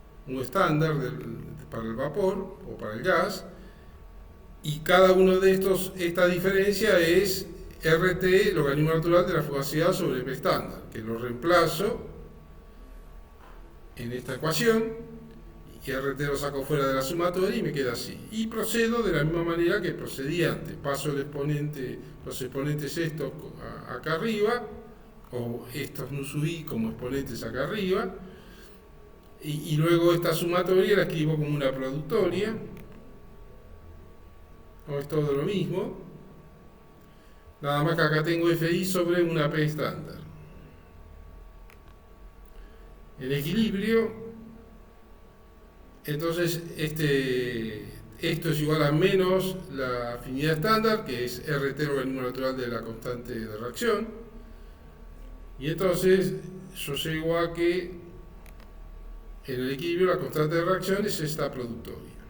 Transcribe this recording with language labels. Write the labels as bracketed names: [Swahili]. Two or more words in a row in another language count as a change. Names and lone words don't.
[Spanish] un estándar para el vapor o para el gas, y cada uno de esta diferencia es RT, logaritmo natural de la fugacidad sobre P estándar, que lo reemplazo en esta ecuación, y RT lo saco fuera de la sumatoria y me queda así. Y procedo de la misma manera que procedí antes. Paso los exponentes estos acá arriba, o estos nu sub i como exponentes acá arriba, y luego esta sumatoria la escribo como una productoria, o es todo lo mismo, nada más que acá tengo FI sobre una P estándar. En equilibrio, entonces esto es igual a menos la afinidad estándar, que es RT logaritmo natural de la constante de reacción, y entonces yo llego a que en el equilibrio la constante de reacción es esta productoria.